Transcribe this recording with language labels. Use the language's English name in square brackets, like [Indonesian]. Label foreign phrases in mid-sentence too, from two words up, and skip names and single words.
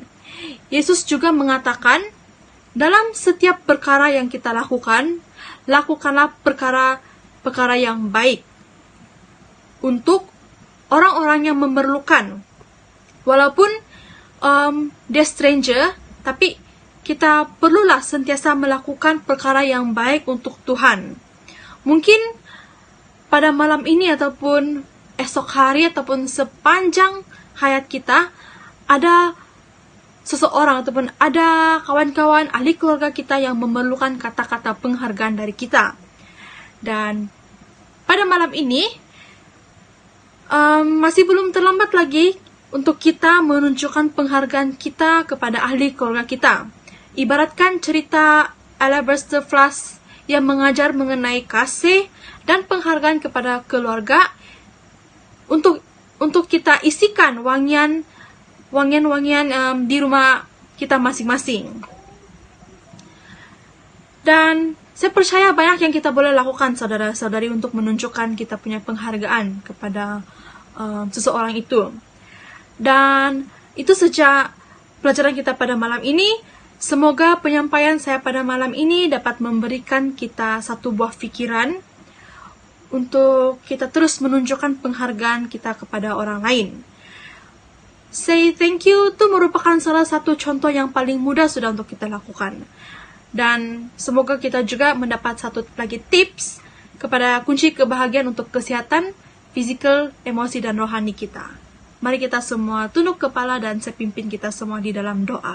[Malay] Yesus juga mengatakan, dalam setiap perkara yang kita lakukan, lakukanlah perkara yang baik untuk orang-orang yang memerlukan. Walaupun dia stranger, tapi kita perlulah sentiasa melakukan perkara yang baik untuk Tuhan. Mungkin pada malam ini ataupun esok hari ataupun sepanjang hayat kita, ada seseorang ataupun ada kawan-kawan ahli keluarga kita yang memerlukan kata-kata penghargaan dari kita. Dan pada malam ini masih belum terlambat lagi untuk kita menunjukkan penghargaan kita kepada ahli keluarga kita. Ibaratkan cerita Alabaster Flask yang mengajar mengenai kasih dan penghargaan kepada keluarga, untuk kita isikan wangian di rumah kita masing-masing. Dan saya percaya banyak yang kita boleh lakukan, saudara-saudari, untuk menunjukkan kita punya penghargaan kepada seseorang itu. Dan itu saja pelajaran kita pada malam ini. Semoga penyampaian saya pada malam ini dapat memberikan kita satu buah pikiran untuk kita terus menunjukkan penghargaan kita kepada orang lain. [English] say thank you [Malay] itu merupakan salah satu contoh yang paling mudah sudah untuk kita lakukan. Dan semoga kita juga mendapat satu lagi tips kepada kunci kebahagiaan untuk kesehatan fisikal, emosi, dan rohani kita. Mari kita semua tunduk kepala dan saya pimpin kita semua di dalam doa.